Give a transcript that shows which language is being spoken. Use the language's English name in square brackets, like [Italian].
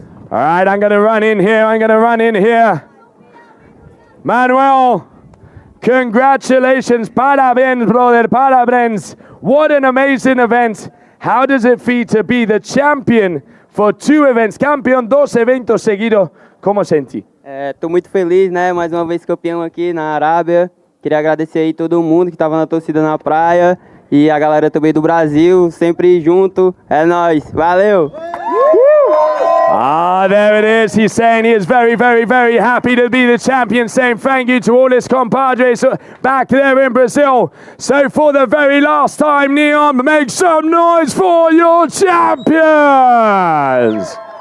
[English] All right, I'm going to run in here. Manuel, congratulations. [Portuguese] Parabéns, [English] brother. Parabéns. What an amazing event. How does it feel to be the champion for 2 events? [Portuguese] Campeão 2 eventos seguidos. Como senti? Tô muito feliz, né? Mais uma vez campeão aqui na Arábia. Queria agradecer aí todo mundo que estava na torcida na praia. E a galera também do Brasil, sempre junto. É nóis. Valeu! [English] There it is. He's saying he is very, very, very happy to be the champion, saying thank you to all his compadres back there in Brazil. So for the very last time, NEOM, make some noise for your champions.